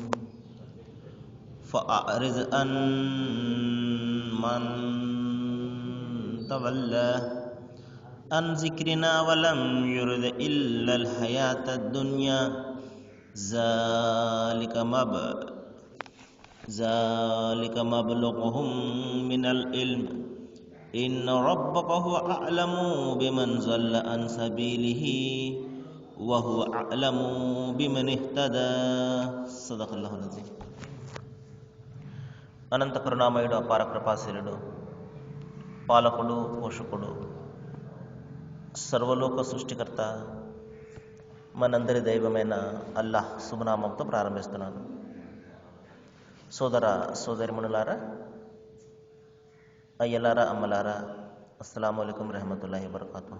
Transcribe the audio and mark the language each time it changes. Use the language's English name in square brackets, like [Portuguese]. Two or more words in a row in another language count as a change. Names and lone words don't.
[Arabic] فأعرض عن من تولى عن ذكرنا ولم يرد إلا الحياة الدنيا ذلك مبلغهم من العلم إن ربك هو أعلم بمن ضل عن سبيله وهو أعلم بمن اهتدى. صدق الله العظيم. [Telugu] అనంత కరుణామయుడు, అపార కృపాశీలుడు, పాలకుడు, పోషకుడు, సర్వలోక సృష్టికర్త, మనందరి దైవమైన అల్లాహ్ శుభనామంతో ప్రారంభిస్తున్నాను. సోదర సోదరిమణులారా, అయ్యలారా, అమ్మలారా, [Arabic] السلام عليكم ورحمة الله وبركاته.